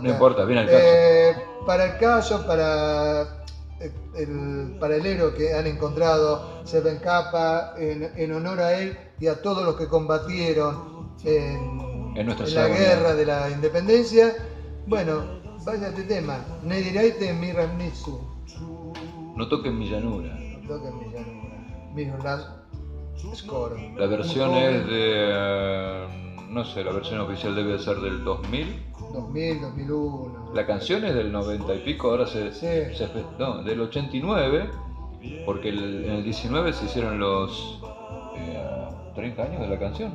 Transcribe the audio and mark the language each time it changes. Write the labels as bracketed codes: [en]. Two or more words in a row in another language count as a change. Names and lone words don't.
[es] No importa, viene al caso. Para el caso, para el héroe que han encontrado, Seven Capa, en honor a él y a todos los que combatieron en la guerra de la independencia. Bueno, vaya este tema. [hr] Ne dirajte mi ravnicu. [es] No toquen mi llanura. [hr] Scoro. [es] La versión es de... no sé, la versión oficial debe ser del 2000. 2001. La canción es del 90 y pico, ahora del 89, porque en el 19 se hicieron los 30 años de la canción.